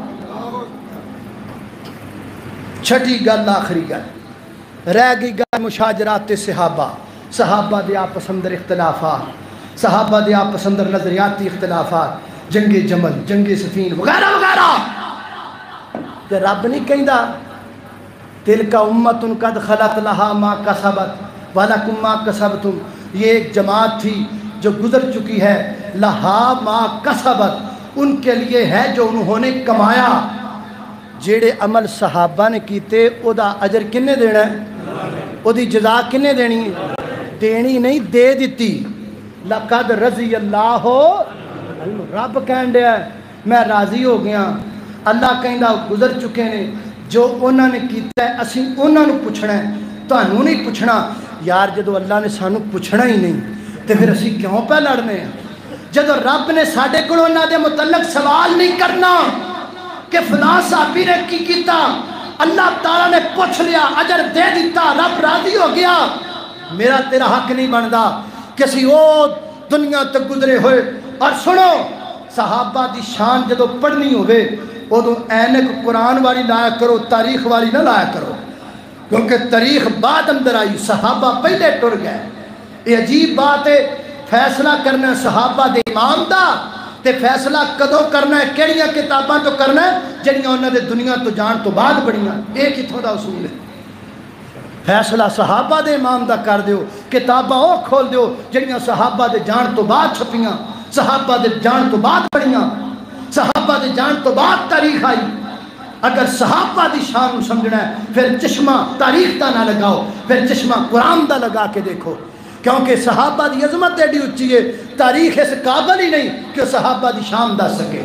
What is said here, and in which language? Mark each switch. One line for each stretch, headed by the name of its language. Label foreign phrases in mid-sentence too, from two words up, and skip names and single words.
Punjabi: چھٹی گل، آخری گل رہ گئی گل مشاجرات صحابہ، صحابہ دے آپس اندر اختلافات، صحابہ دے آپس اندر نظریاتی اختلافات، جنگ جمل، جنگ صفین وغیرہ وغیرہ۔ کہ رب نہیں کہندا
Arabic: تلک امت قد خلت لہا ما کسبت ولکم ما کسبتم،
Urdu: یہ ایک جماعت تھی جو گزر چکی ہے،
Arabic: لہا ما کسبت،
Urdu: ان کے لیے ہے جو انہوں نے کمایا۔
Punjabi: جیڑے عمل صحابہ نے کیتے او دا اجر کنے دینا ہے؟ او دی جزا کنے دینی ہے؟ دینی نہیں، دے دیتی۔
Arabic: لقد رضی اللہ،
Punjabi: رب کہن دیا ہے میں راضی ہو گیا۔ اللہ کہندا گزر چکے نے، جو انہوں نے کیتا ہے اسی انہوں نے پوچھنا ہے، تانوں نہیں پوچھنا۔ یار جدو اللہ نے سانو پوچھنا ہی نہیں تو پھر اسی کیوں پہ لڑنے ہیں؟ جدو رب نے ساڈے کولوں انہاں دے متعلق سوال نہیں کرنا کہ فلاں صحابی نے کی کیتا، اللہ تعالیٰ نے پوچھ لیا، اجر دے دیتا، رب راضی ہو گیا، میرا تیرا حق نہیں بندا کسی او دنیا تک گزرے ہوئے۔ اور سنو، صحابہ دی شان جدو پڑھنی ہوئے ادو اینک قرآن والی لایا کرو، تاریخ والی نہ لایا کرو، کیونکہ تاریخ بعد اندر آئی، صحابہ پہلے ٹر گئے۔
Urdu: یہ عجیب بات ہے،
Punjabi: فیصلہ کرنا ہے صحابہ دے امام دا، تے فیصلہ کدو کرنا ہے، کیڑیاں کتاباں تو کرنا ہے جڑیاں انہاں دے دنیا تو جان تو بعد بڑیاں۔ ایک کتھوں دا اصول ہے، فیصلہ صحابہ دے امام دا کر دیو، کتاباں او کھول دیو جڑیاں صحابہ دے جان تو بعد چھپیاں، صحابہ دے جان تو بعد بڑیاں، صحابہ دے جان تو بعد تاریخ آئی۔ اگر صحابہ دی شان سمجھنا ہے پھر چشمہ تاریخ دا نہ لگاؤ، پھر چشمہ قرآن دا لگا کے دیکھو، کیونکہ صحابہ دی عظمت ایڈی اچھی ہے، تاریخ اس قابل ہی نہیں کہ صحابہ دی شان دس سکے۔